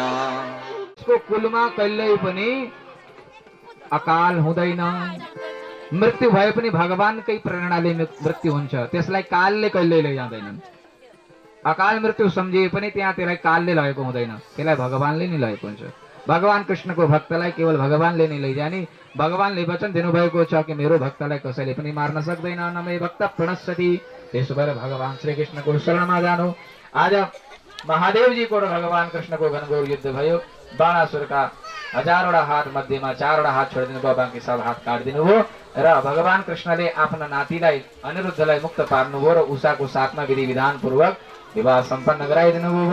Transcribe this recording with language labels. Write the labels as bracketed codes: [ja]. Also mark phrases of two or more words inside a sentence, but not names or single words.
[ne] उसको कुलमा कहिल्यै पनि अकाल हुँदैन, मृत्यु भए पनि भगवानकै प्रेरणाले मृत्यु हुन्छ, त्यसलाई कालले कहिल्यै लैजाँदैनन्। अकाल मृत्यु सम्झिए पनि त्यहाँ त्यसलाई कालले लगेको हुँदैन, त्यसलाई भगवानले नै लगेको हुन्छ। भगवान कृष्णको भक्तलाई केवल भगवानले नै लैजाने। भगवानले वचन दिनुभएको छ कि मेरो भक्तलाई कसैले पनि मार्न सक्दैन, [sa] न मे भक्त प्रणश्यति। [ne] त्यसो भएर भगवान श्री कृष्णको शरणमा जानु। आज महादेवजीको र भगवान कृष्णको घनघोर युद्ध भयो। बाणासुरका 1000वटा हात मध्येमा 4वटा हात छोडिदिनु भयो, बाँकी सब हात काटिदिनु भयो र भगवान कृष्णले आफ्ना नातिलाई अनिरुद्धलाई मुक्त पार्नुभयो र उषाको साथमा विधि विधान पूर्वक विवाह सम्पन्न गराइदिनु भयो।